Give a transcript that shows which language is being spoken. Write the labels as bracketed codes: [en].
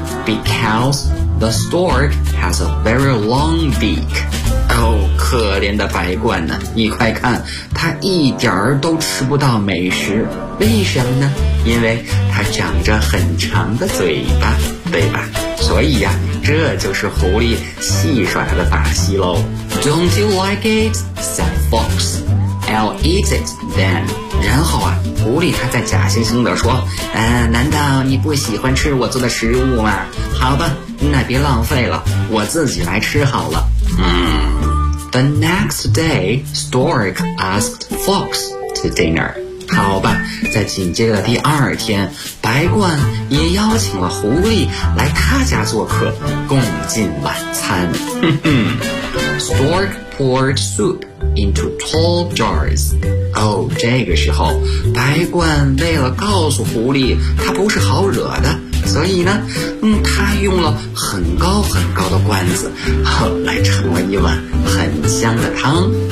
[en] Because the stork has a very long beak. [zh] Oh, 可怜的白鹳呢，你快看，它一点儿都吃不到美食。为什么呢？因为它长着很长的嘴巴，对吧？所以呀，这就是狐狸戏耍它的把戏喽。 [en] Don't you like it? Said Fox. I'll eat it then. [zh] 然后啊，狐狸它在假惺惺地说，难道你不喜欢吃我做的食物吗？好吧，那别浪费了，我自己来吃好了。 [en] The next day, Stork asked Fox to dinner. [zh] 好吧，在紧接着第二天，白鹳也邀请了狐狸来他家做客，共进晚餐。 [en] Stork poured soup into tall jars. [zh] 这个时候，白鹳为了告诉狐狸他不是好惹的，所以呢，他用了很高很高的罐子，来盛了一碗很香的汤。